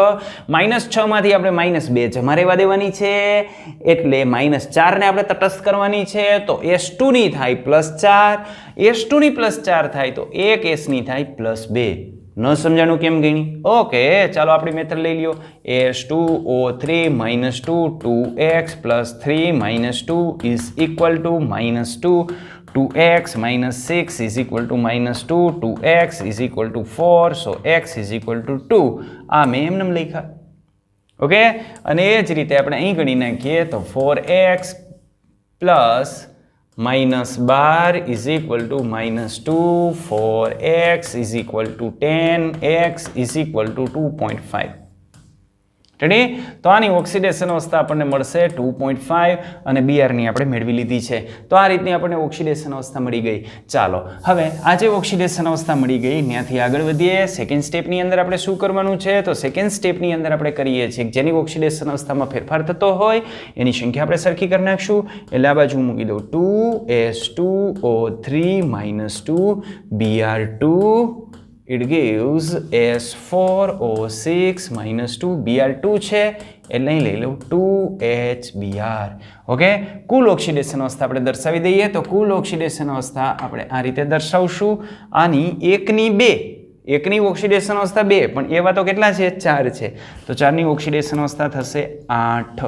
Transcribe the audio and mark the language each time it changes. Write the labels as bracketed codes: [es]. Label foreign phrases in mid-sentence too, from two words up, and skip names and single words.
[gu] -6 માંથી આપણે -2 જમા રહેવા દેવાની છે એટલે -4 ને આપણે તટસ્થ કરવાની છે. તો S2 ની થાય +4, S2 ની +4 થાય તો એક S ની થાય +2. ન સમજાણું કેમ ગણી? ઓકે, ચાલો આપણી મેથડ લઈ લ્યો. [en] S2O3 -2 2x + 3 -2 is equal to -2. 2x - 6 is equal to -2. 2x is equal to 4. So x is equal to 2. [gu] આ મેં એમને લખ્યા. ઓકે, અને એ જ રીતે આપણે અહીં ગણી નાખીએ તો [en] 4x plus -12 is equal to -2. 4x is equal to 10. x is equal to 2.5. રેડી? [gu] તો આની ઓક્સિડેશન અવસ્થા આપણને મળશે 2.5 અને Br ની આપણે મેળવી લીધી છે. તો આ રીતની આપણને ઓક્સિડેશન અવસ્થા મળી ગઈ. ચાલો હવે આ જે ઓક્સિડેશન અવસ્થા મળી ગઈ ત્યાંથી આગળ વધીએ. સેકન્ડ સ્ટેપની અંદર આપણે શું કરવાનું છે? તો સેકન્ડ સ્ટેપની અંદર આપણે કરીએ છીએ જેની ઓક્સિડેશન અવસ્થામાં ફેરફાર થતો હોય એની સંખ્યા આપણે સરખી કરી નાખશું. એટલે આ બાજુ મૂકી દઉં 2s2o3 -2 Br2. [en] It gives [gu] S4O6 -2 Br2 છે એટલે અહીં લઈ લઉં 2HBr. ઓકે, કુલ ઓક્સિડેશન અવસ્થા આપણે દર્શાવી દઈએ. તો કુલ ઓક્સિડેશન અવસ્થા આપણે આ રીતે દર્શાવશું. આની 1 ની 2, એકની ઓક્સિડેશન અવસ્થા 2, પણ એવા તો કેટલા છે? 4 છે. તો 4ની ઓક્સિડેશન અવસ્થા થશે 8.